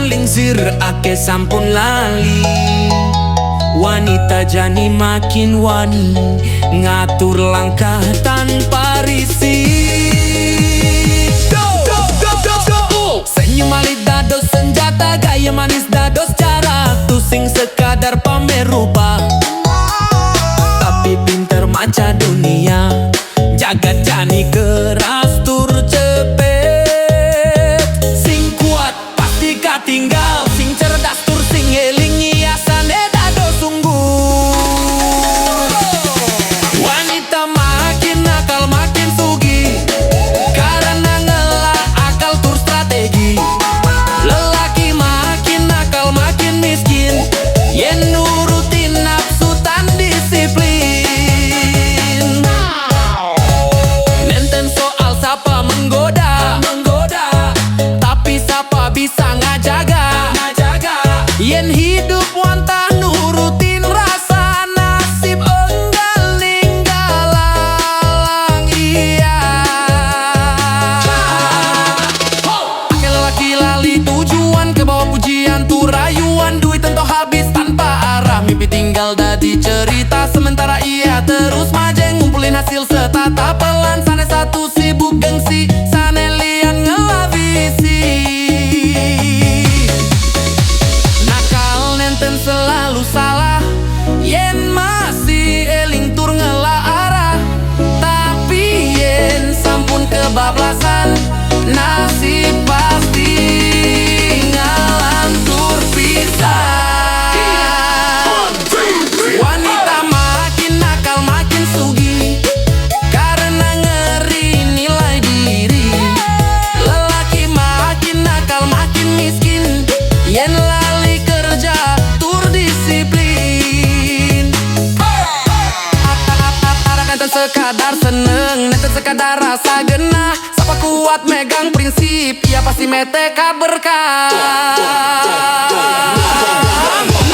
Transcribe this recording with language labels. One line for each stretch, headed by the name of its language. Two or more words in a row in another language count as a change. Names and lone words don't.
Balinese: Zir ake sampun lali, wanita jani makin wani, ngatur langkah tanpa risih. Senyum alit dados senjata, gaya manis dados cara, tusing sekadar pamer rupa, tapi pinter maca dunia. Jagat jani keras tur cepet, sing kuat pasti katinggal, sing cerdas tur sing eling hiasane dados sungguh. Wanita makin nakal makin sugi, karena ngelah akal tur strategi. Lelaki makin nakal makin miskin, yen nurutin nafsu tan disiplin. Nenten
Indonesian: soal siapa menggoda, tapi siapa bisa
Balinese: ngajaga. Yen hidup wantah nurutin rasa nasib, enggal ninggalang iya. Ake lelaki lali tujuan, ke bawah pujian tu rayuan,
Indonesian: duit tentu habis tanpa arah,
Balinese: mimpi tinggal dadi cerita. Sementara ia terus majeng ngumpulin hasil setata pelan. Sane satu sibuk gengsi, sane lian ngelavisi. Nakal nenten selalu salah, yen masih eling tur ngelah arah. Tapi yen sampun kebablasan, nasib pasti ngalantur pisah. Wanita makin nakal makin sugi, karena ngeri nilai diri. Lelaki makin nakal makin miskin, yen lali kerja tur disiplin. Nenten sekadar seneng, nenten sekadar rasa genah. Siapa kuat megang prinsip, ia pasti mete berkah.